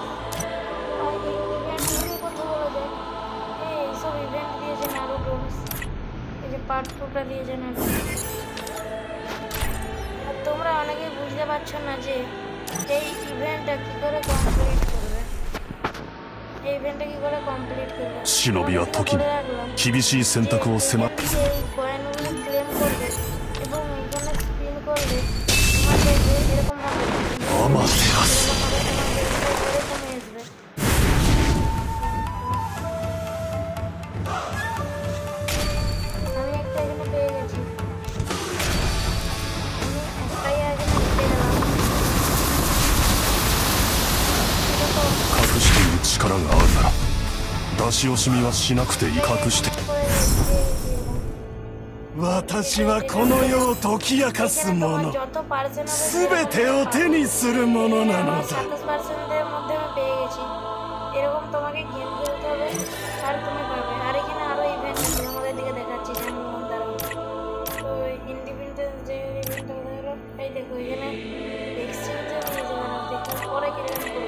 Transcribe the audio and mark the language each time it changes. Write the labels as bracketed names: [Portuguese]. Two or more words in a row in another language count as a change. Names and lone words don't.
[Bangla] আর এই ইভেন্ট নিয়ে কথা বলা যায়, এইসব ইভেন্ট দিয়েছে নারুটো, এই যে পার্ট 2টা দিয়েছে নারুটো। আর তোমরা অনেকেই বুঝতে পারছো না যে এই ইভেন্টটা কী করে কমপ্লিট করবে। এই ইভেন্টটা কী করে কমপ্লিট করবে, [Japanese] 忍びは時に厳しい選択を迫って [Bangla] এই কয়েনগুলো ক্লেম করবে এবং এখানে স্পিন করবে, তোমাদের এরকম হবে কমে আসবে। আমি একটা এখানে পেয়ে গেছি, আমি একটাই এখানে পেয়ে গেলাম। [Japanese] 隠している力があるなら出し惜しみはしなくていい。隠して私はこの世を解き明かすもの、全てを手にするものなのだ。 [Bangla] 27%-এর মধ্যে আমি পেয়ে গেছি। এরকম তোমাকে গেম খেলতে হবে আর তুমি পাবে। আর এখানে আরো ইভেন্ট আছে, আমাদের দিকে দেখাচ্ছি যেমন দাঁড়াও। তো ইন্ডিপেন্ডেন্স ডে ইভেন্টটা হলো এই দেখো, এখানে এক্সচেঞ্জে নিয়ে যাবেন, দেখো পরে কিরকম করবো।